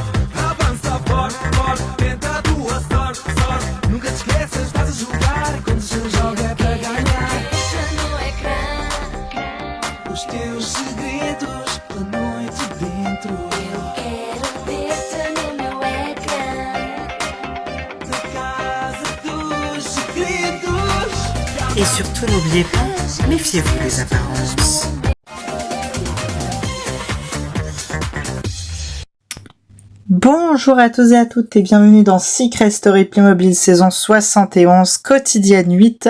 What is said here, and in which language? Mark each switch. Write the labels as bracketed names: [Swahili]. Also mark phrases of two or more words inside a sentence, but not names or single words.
[Portuguese] Avança forte, forte, tenta a tua sorte, sorte, nunca te esqueças, estás a jogar, quando se joga é para ganhar. Os teus segredos da noite dentro. Eu quero ver-te no meu ecrã. Da casa dos segredos. [French] Et surtout, n'oubliez pas, méfiez-vous des apparences. Bonjour à tous et à toutes et bienvenue dans Secret Story Playmobil saison 71, quotidienne 8.